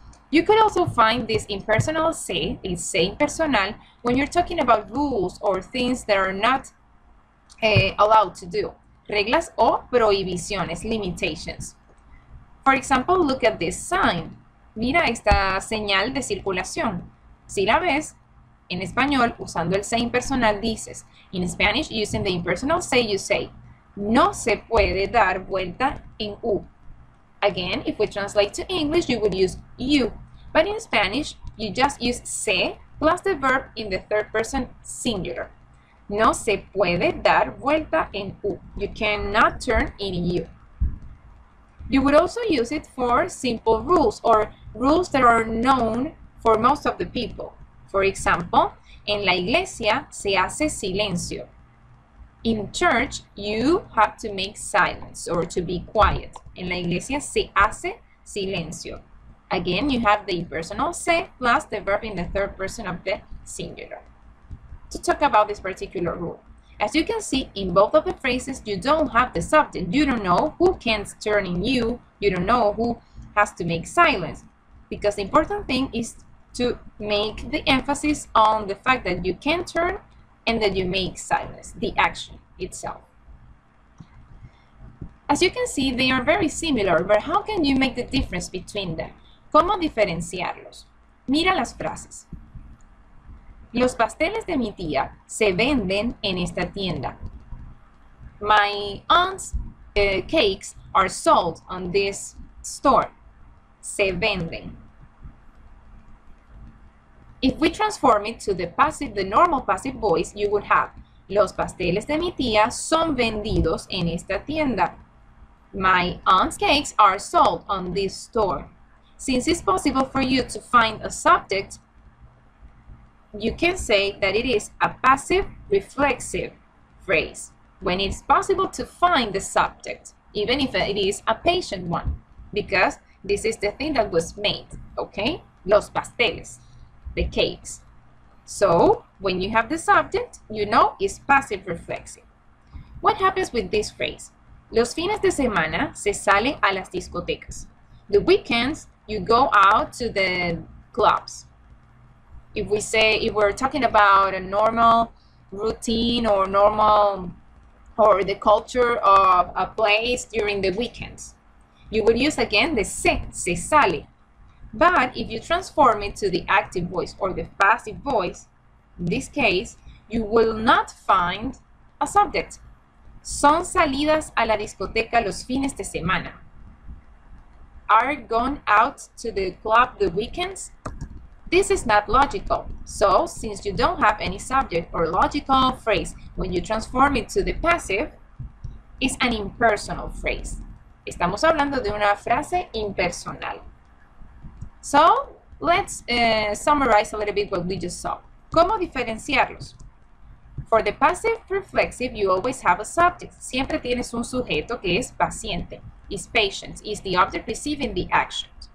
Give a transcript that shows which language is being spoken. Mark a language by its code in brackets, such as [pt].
[en] You could also find this impersonal se, this se impersonal, when you're talking about rules or things that are not allowed to do. [es] Reglas o prohibiciones, [en] limitations. For example, look at this sign. [es] Mira esta señal de circulación. Si la ves, en español, usando el se impersonal, dices, [en] in Spanish, using the impersonal se, you say, [es] no se puede dar vuelta en U. [en] Again, if we translate to English, you would use you. But in Spanish, you just use se plus the verb in the third person singular. [es] No se puede dar vuelta en U. [en] You cannot turn in you. You would also use it for simple rules or rules that are known for most of the people. For example, [es] en la iglesia se hace silencio. [en] In church, you have to make silence or to be quiet. [es] En la iglesia se hace silencio. [en] Again, you have the impersonal se plus the verb in the third person of the singular. To talk about this particular rule. As you can see, in both of the phrases, you don't have the subject. You don't know who can turn in you. You don't know who has to make silence. Because the important thing is to make the emphasis on the fact that you can turn and that you make silence, the action itself. As you can see, they are very similar, but how can you make the difference between them? [es] ¿Cómo diferenciarlos? Mira las frases. Los pasteles de mi tía se venden en esta tienda. [en] My aunt's cakes are sold on this store. [es] Se venden. [en] If we transform it to the passive, the normal passive voice, you would have [es] los pasteles de mi tía son vendidos en esta tienda. [en] My aunt's cakes are sold on this store. Since it's possible for you to find a subject, you can say that it is a passive reflexive phrase when it's possible to find the subject, even if it is a patient one, because this is the thing that was made, okay? [es] Los pasteles, [en] the cakes. So when you have the subject, you know it's passive reflexive. What happens with this phrase? [es] Los fines de semana se salen a las discotecas. [en] The weekends, you go out to the clubs. If we're talking about a normal routine or the culture of a place during the weekends, you would use again the se sale. But if you transform it to the active voice or the passive voice, in this case, you will not find a subject. [es] Son salidas a la discoteca los fines de semana. [en] Are gone out to the club the weekends? This is not logical. So, since you don't have any subject or logical phrase, when you transform it to the passive, it's an impersonal phrase. [es] Estamos hablando de una frase impersonal. [en] So, let's summarize a little bit what we just saw. [es] ¿Cómo diferenciarlos? [en] For the passive reflexive, you always have a subject. [es] Siempre tienes un sujeto que es paciente. [en] Is patient, is the object receiving the action.